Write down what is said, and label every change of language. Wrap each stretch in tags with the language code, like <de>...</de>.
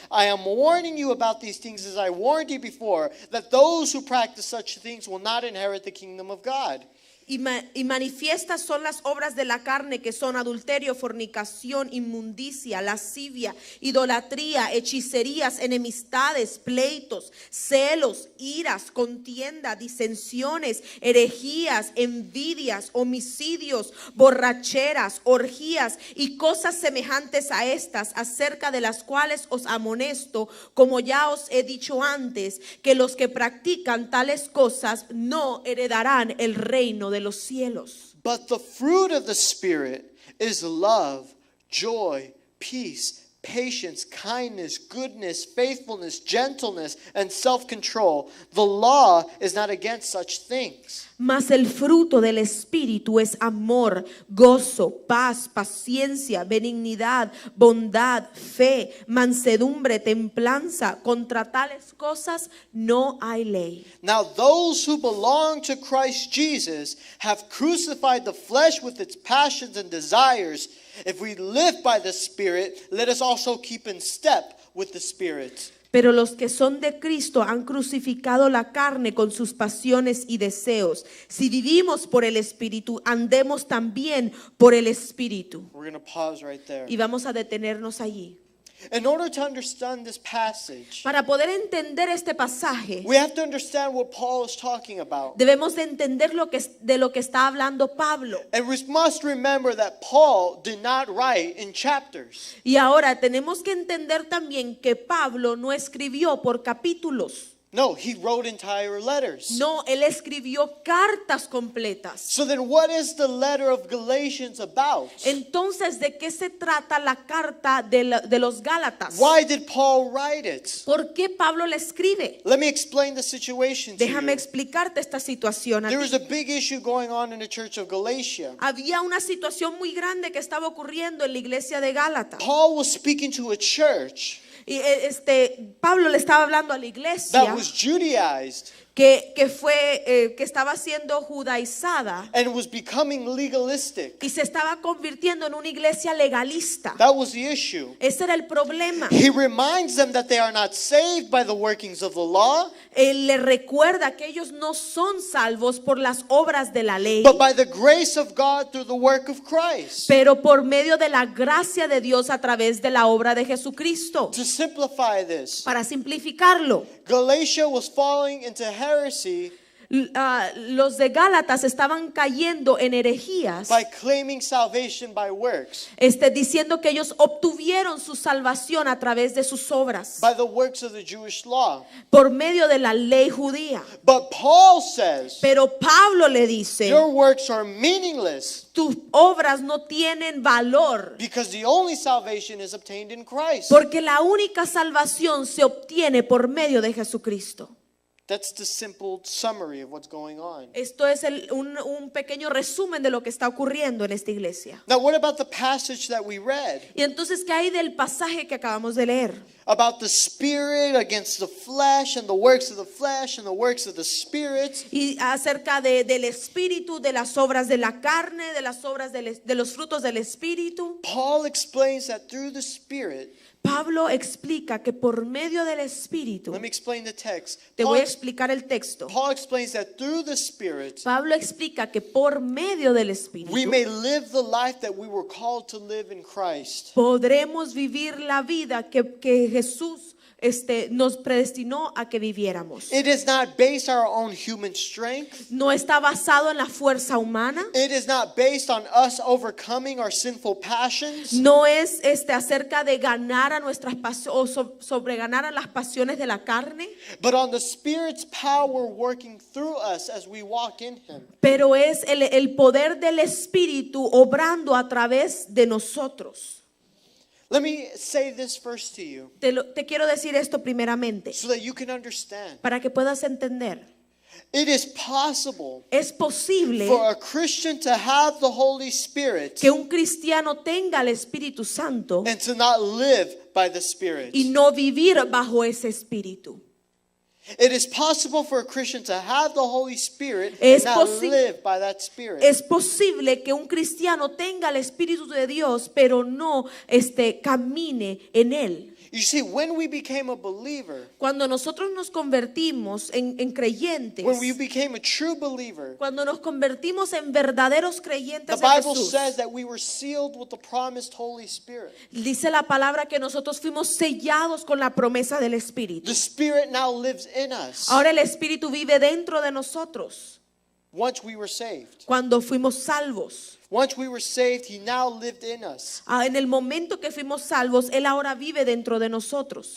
<en>I am warning you about these things as I warned you before, that those who practice such things will not inherit the kingdom of God.</en> <es>Y manifiestas son las obras de la carne, que son adulterio, fornicación, inmundicia, lascivia, idolatría, hechicerías, enemistades, pleitos, celos, iras, contienda, disensiones, herejías, envidias, homicidios, borracheras, orgías y cosas semejantes a estas, acerca de las cuales os amonesto, como ya os he dicho antes, que los que practican tales cosas no heredarán el reino de los cielos.</es> <en>But the fruit of the Spirit is love, joy, peace, patience, kindness, goodness, faithfulness, gentleness, and self-control. The law is not against such things.</en> <es>Mas el fruto del Espíritu es amor, gozo, paz, paciencia, benignidad, bondad, fe, mansedumbre, templanza. Contra tales cosas no hay ley.</es> <en>Now those who belong to Christ Jesus have crucified the flesh with its passions and desires. If we live by the Spirit, let us also keep in step with the Spirit.</en> <es>Pero los que son de Cristo han crucificado la carne con sus pasiones y deseos. Si vivimos por el Espíritu, andemos también por el Espíritu.</es> <en>We're going to pause right there.</en> <es>Y vamos a detenernos allí.</es> <en>In order to understand this passage,</en> <es>Para poder entender este pasaje,</es> <en>we have to understand what Paul is talking about.</en> <es>debemos de entender de lo que está hablando Pablo.</es> <en>And we must remember that Paul did not write in chapters.</en> <es>Y ahora tenemos que entender también que Pablo no escribió por capítulos.</es> <en>No, he wrote entire letters.</en> <es>No, él escribió cartas completas.</es> <en>So then what is the letter of Galatians about?</en> <es>Entonces, ¿de qué se trata la carta de los Gálatas?</es> <en>Why did Paul write it?</en> <es>¿Por qué Pablo le escribe?</es> <en>Let me explain the situation to</en> <es>Déjame</es> <en>you.</en> <es>explicarte esta situación a</es> <en>There</en> <es>ti.</es> <en>was a big issue going on in the church of Galatia.</en> <es>Había una situación muy grande que estaba ocurriendo en la iglesia de Gálatas.</es> <en>Paul was speaking to a church</en> <es>Y Pablo le estaba hablando a la</es> <en>that</en> <es>iglesia</es> <en>was Judaized</en> <es>que estaba siendo judaizada</es> <en>and was becoming legalistic.</en> <es>y se estaba convirtiendo en una iglesia legalista.</es> <en>That was the issue.</en> <es>Ese era el problema.</es> <en>He reminds them that they are not saved by the workings of the law,</en> <es>Él le recuerda que ellos no son salvos por las obras de la ley,</es> <en>but by the grace of God through the work of Christ.</en> <es>pero por medio de la gracia de Dios a través de la obra de Jesucristo.</es> <en>To simplify this,</en> <es>Para simplificarlo,</es> <en>Galatia was falling into heresy</en> <es>los de Gálatas estaban cayendo en herejías,</es> <en>by claiming salvation by works,</en> <es>diciendo que ellos obtuvieron su salvación a través de sus obras,</es> <en>by the works of the Jewish law.</en> <es>por medio de la ley judía.</es> <en>But Paul says,</en> <es>Pero Pablo le dice,</es> <en>your works are meaningless</en> <es>tus obras no tienen valor,</es> <en>because the only salvation is obtained in Christ.</en> <es>porque la única salvación se obtiene por medio de Jesucristo.</es> <en>That's the simple summary of what's going on.</en> <es>Esto es un pequeño resumen de lo que está ocurriendo en esta iglesia.</es> <en>Now, what about the passage that we read</en> <es>Y entonces, ¿qué hay del pasaje que acabamos de leer?</es> <en>about the spirit against the flesh and the works of the flesh and the works of the spirit?</en> <es>Y acerca del espíritu, de las obras de la carne, de las obras de los frutos del espíritu.</es> <en>Paul explains that through the spirit,</en> <es>Pablo explica que por medio del espíritu,</es> <en>let me explain the text.</en> <es>te voy a explicar el texto.</es> <en>Paul explains that through the spirit,</en> <es>Pablo explica que por medio del espíritu</es> <en>we may live the life that we were called to live in Christ.</en> <es>podremos vivir la vida que Jesús nos predestinó a que viviéramos.</es> <en>It is not based on our own human strength.</en> <es>No está basado en la fuerza humana.</es> <en>It is not based on us overcoming our sinful passions.</en> <es>No es acerca de ganar a nuestras pasiones o sobreganar a las pasiones de la carne,</es> <en>But on the Spirit's power working through us as we walk in Him.</en> <es>pero es el poder del Espíritu obrando a través de nosotros.</es> <en>Let me say this first to you</en> <es>Te quiero decir esto primeramente,</es> <en>so that you can understand.</en> <es>para que puedas entender.</es> <en>It is possible</en> <es>Es posible</es> <en>for a Christian to have the Holy Spirit</en> <es>que un cristiano tenga el Espíritu Santo</es> <en>and to not live by the Spirit.</en> <es>y no vivir bajo ese Espíritu.</es> <en>It is possible for a Christian to have the Holy Spirit</en> <es>Es</es> <en>and not</en> <es>posi-</es> <en>live by that Spirit.</en> <es>Es posible que un cristiano tenga el Espíritu de Dios, pero no camine en él.</es> <en>You see, when we became a believer,</en> <es>Cuando nosotros nos convertimos en creyentes,</es> <en>when we became a true believer,</en> <es>cuando nos convertimos en verdaderos</es> <en>the</en> <es>creyentes de</es> <en>Bible</en> <es>Jesús,</es> <en>says that we were sealed with the promised Holy Spirit.</en> <es>dice la palabra que nosotros fuimos sellados con la promesa del Espíritu.</es> <en>The Spirit now lives in us</en> <es>Ahora el Espíritu vive dentro de nosotros.</es> <en>once we were saved.</en> <es>Cuando fuimos salvos,</es> <en>Once we were saved, He now lived in us.</en> <es>en el momento que fuimos salvos, Él ahora vive dentro de nosotros.</es>